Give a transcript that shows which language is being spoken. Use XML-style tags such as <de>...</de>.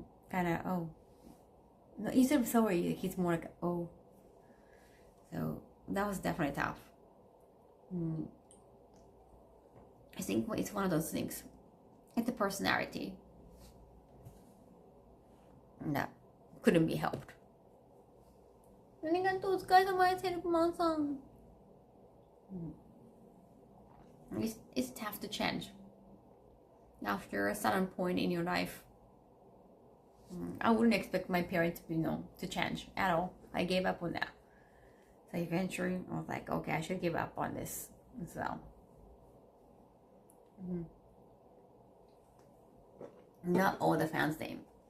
<en>Kind of, oh. No, instead of sorry, he's more like, oh. So that was definitely tough. I think it's one of those things. It's the personality that couldn't be helped.</en> <ja>ありがとう、お疲れ様です、ヘルプマンさん。</ja> <en>It's tough to change after a certain point in your life. I wouldn't expect my parents to change at all. I gave up on that. So eventually I was like, okay, I should give up on this. So not all the fans name.</en>